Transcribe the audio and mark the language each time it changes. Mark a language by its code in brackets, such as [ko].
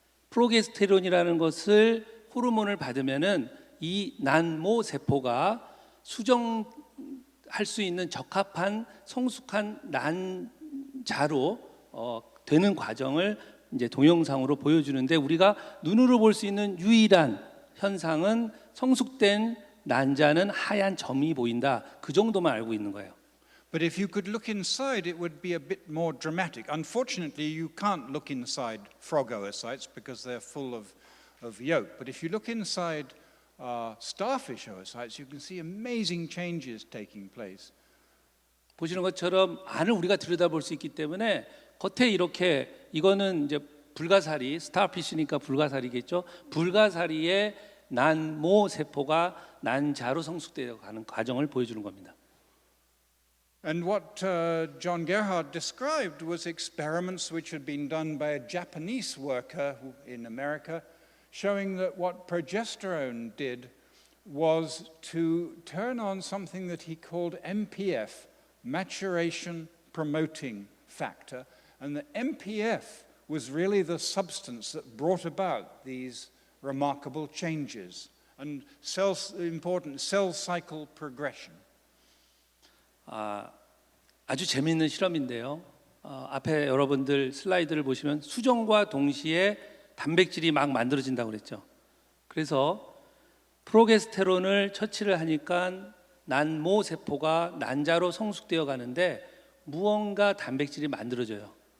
[ko] 프로게스테론이라는 것을 호르몬을 받으면은 이 난모 세포가 수정할 수 있는 적합한 성숙한 난자로 되는 과정을 이제 동영상으로 보여주는데 우리가 눈으로 볼 수 있는 유일한 현상은 성숙된 난자는 하얀 점이 보인다. 그 정도만 알고 있는 거예요. [en] But if you could look inside, it would be a bit more dramatic. Unfortunately, you can't look inside frog oocytes because they're full of yolk. But if you look inside starfish oocytes, you can see amazing changes taking place. [ko] 보시는 것처럼 안을 우리가 들여다볼 수 있기 때문에 겉에 이렇게 이거는 이제 불가사리, 스타피쉬니까 불가사리겠죠. 불가사리의 난모 세포가 난자로 성숙되어 가는 과정을 보여주는 겁니다. [en] And what John Gerhardt described was experiments which had been done by a Japanese worker in America, showing that what progesterone did was to turn on something that he called MPF, maturation promoting factor, and the MPF was really the substance that brought about these remarkable changes and important cell cycle progression. [ko] 아주 재미있는 실험인데요. 앞에 여러분들 슬라이드를 보시면 수정과 동시에 단백질이 막 만들어진다고 그랬죠. 그래서 프로게스테론을 처치를 하니까 난모 세포가 난자로 성숙되어 가는데 무언가 단백질이 만들어져요.